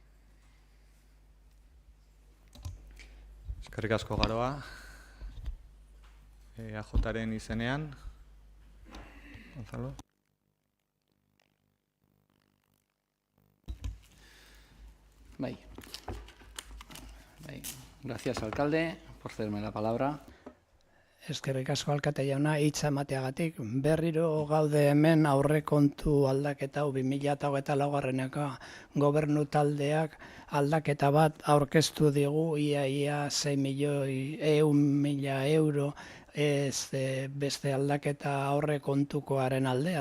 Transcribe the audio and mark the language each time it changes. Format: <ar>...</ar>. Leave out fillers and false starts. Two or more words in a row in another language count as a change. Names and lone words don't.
<eu>Eskerrik asko garoa, EAJaren izenean. Gonzalo. Bai.</eu> <es>Gracias, alcalde, por cederme la palabra.</es> <eu>Eskerrik asko alkate jauna, hitza emateagatik. Berriro gaude hemen aurrekontu aldaketa 2024ko gobernu taldeak aldaketa bat aurkeztu digu, ia 6 milioi 100.000 euro beste aldaketa aurrekontukoaren aldean.</eu>